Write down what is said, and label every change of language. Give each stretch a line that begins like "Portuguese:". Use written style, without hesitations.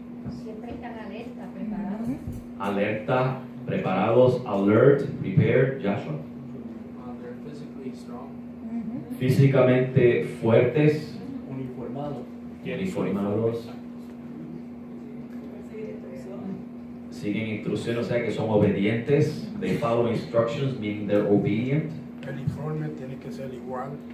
Spanish: Siempre están alerta, preparados. Alerta, preparados,
English: alert, prepared,
Spanish: Joshua.
English: They're physically strong.
Spanish: Físicamente fuertes, Uniformados. uniformados. Siguen instrucciones, o sea que son obedientes.
English: They follow instructions, meaning they're obedient.
Spanish: El informe tiene que ser igual.